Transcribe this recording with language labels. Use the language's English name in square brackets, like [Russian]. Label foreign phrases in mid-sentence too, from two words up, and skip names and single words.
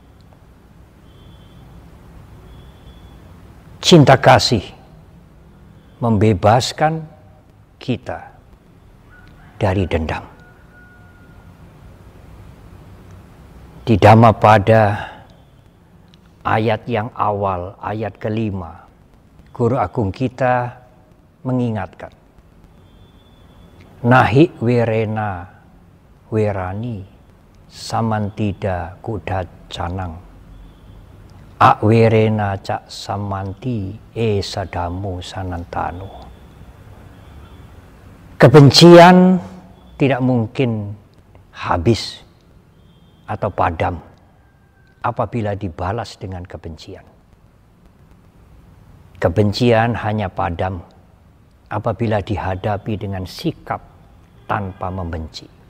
[Indonesian] Cinta kasih membebaskan kita dari dendam. Di Dhammapada ayat yang awal, ayat ke-5, Guru Agung kita mengingatkan, [Pali] Nahi werena werani samantida kudacanang akwerena cak samanti sadamu sanantano. [Indonesian] Kebencian tidak mungkin habis atau padam apabila dibalas dengan kebencian. Kebencian hanya padam apabila dihadapi dengan sikap tanpa membenci.